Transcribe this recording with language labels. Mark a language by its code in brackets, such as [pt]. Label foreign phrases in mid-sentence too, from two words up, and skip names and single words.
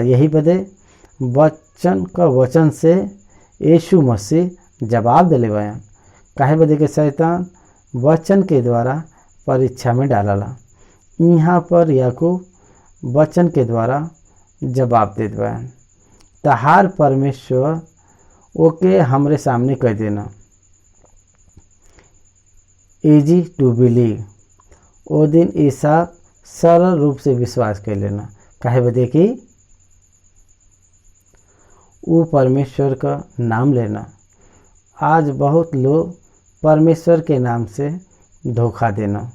[bho] यही बदे वचन से यीशु मसीह जवाब दिले बयान। काहे बदे के शैतान वचन के द्वारा परीक्षा में डालला। यहाँ पर याकूब वचन के द्वारा जवाब देत बयान, तहार परमेश्वर ओके हमरे सामने कह देना। [en] Easy to believe. [bho] ओ दिन इसहाक सरल रूप से विश्वास कर लेना। काहे बदे कि वो परमेश्वर का नाम लेना। आज बहुत लोग परमेश्वर के नाम से धोखा देना।